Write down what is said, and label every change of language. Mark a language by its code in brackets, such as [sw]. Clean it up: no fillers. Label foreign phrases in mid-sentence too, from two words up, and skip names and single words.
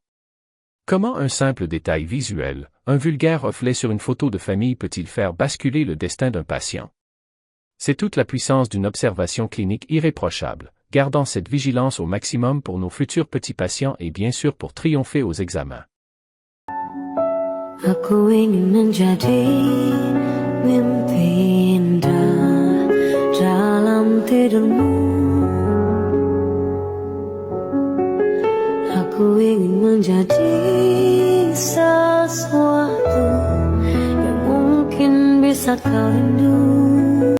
[fr] Comment un simple détail visuel, un vulgaire reflet sur une photo de famille peut-il faire basculer le destin d'un patient? C'est toute la puissance d'une observation clinique irréprochable, gardant cette vigilance au maximum pour nos futurs petits patients et bien sûr pour triompher aux examens. [id] Aku ingin menjadi mimpi indah dalam tidurmu. Aku ingin menjadi sesuatu yang mungkin bisa kau rindu.